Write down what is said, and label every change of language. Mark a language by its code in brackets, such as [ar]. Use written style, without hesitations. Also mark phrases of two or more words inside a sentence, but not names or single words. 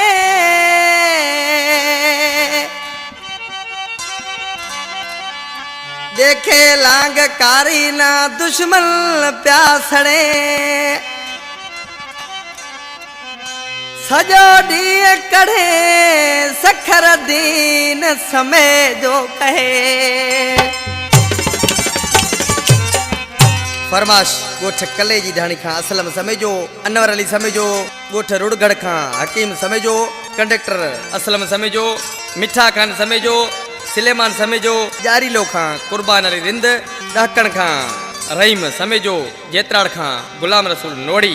[sd] देखे लांग कारी ना दुश्मन प्यासड़े, सजो डी कढ़े सखर दीन समय जो कहे। फरमाश गोठ कले जी ढाणी खां असलम समेजो, अनवर अली समेजो, गोठ रुड़गढ़ खां हकीम समेजो, कंडक्टर असलम समेजो, मिठा खान समेजो, सिलेमान समेजो, जारीलो खां कुर्बान अली रिंद, ॾाकण खां रहीम समेजो, जेतराड़ खां गुलाम रसूल नोड़ी।